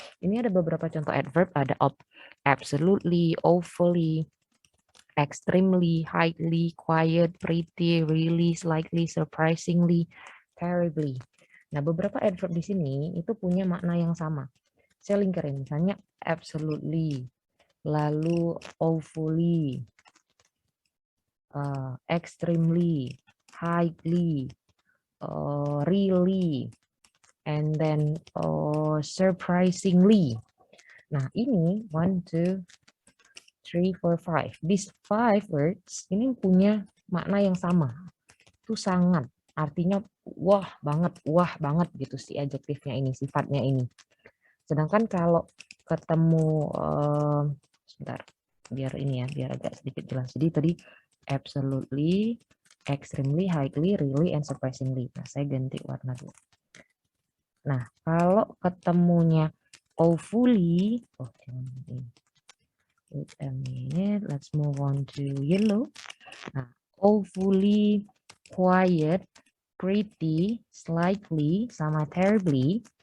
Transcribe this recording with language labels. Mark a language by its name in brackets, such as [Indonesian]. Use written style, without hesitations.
[Indonesian] Ini ada beberapa contoh adverb, ada absolutely, awfully, extremely, highly, quiet, pretty, really, slightly, surprisingly, terribly. Nah, beberapa adverb di sini itu punya makna yang sama. Saya lingkarin, misalnya absolutely, lalu awfully, extremely, highly, really, and then surprisingly. Nah, ini 1, 2, 3, 4, 5. [English] These 5 words [Indonesian] ini punya makna yang sama. Itu sangat. Artinya wah banget gitu si adjektifnya ini, sifatnya ini. Sedangkan kalau ketemu sebentar, biar ini ya, biar agak sedikit jelas. Jadi tadi absolutely, extremely, highly, really, and surprisingly. Nah, saya ganti warna dulu. Nah, kalau ketemunya awfully, oh jangan ini. [English] Wait a minute, let's move on to yellow. Nah, awfully, quiet, pretty, slightly, sama terribly.